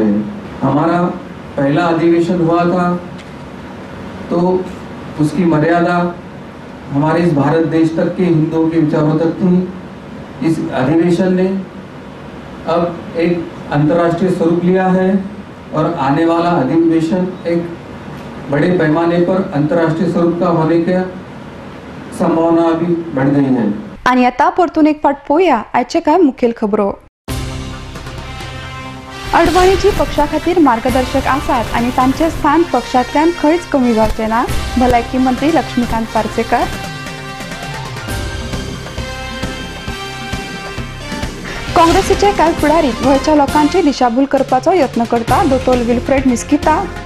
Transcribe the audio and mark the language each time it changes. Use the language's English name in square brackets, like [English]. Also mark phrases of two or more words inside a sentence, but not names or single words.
[Hindi] हमारा पहला अधिवेशन हुआ था तो उसकी मर्यादा हमारे इस भारत देश तक के हिंदुओं के विचारों तक थी। इस अधिवेशन ने अब एक अंतर्राष्ट्रीय स्वरूप लिया है और आने वाला अधिवेशन एक बड़े पैमाने पर अंतर्राष्ट्रीय स्वरूप का होने के संभावना अभी बढ़ गई है। [Konkani] आणि आता परतून एक फाट पळोवया आजचे काय मुखेल खबरो। अडवाणीजी पक्षा खातीर मार्गदर्शक आसात आणि तांचे स्थान पक्षांतल्यान खंयच कमी जावचे ना, भलायकी मंत्री लक्ष्मीकांत पार्सेकर। काँग्रेसीचे कांय फुडारी गोंयच्या लोकांची दिशाभूल करपाचो यत्न करता, दोतोर विल्फ्रेड मिस्किता।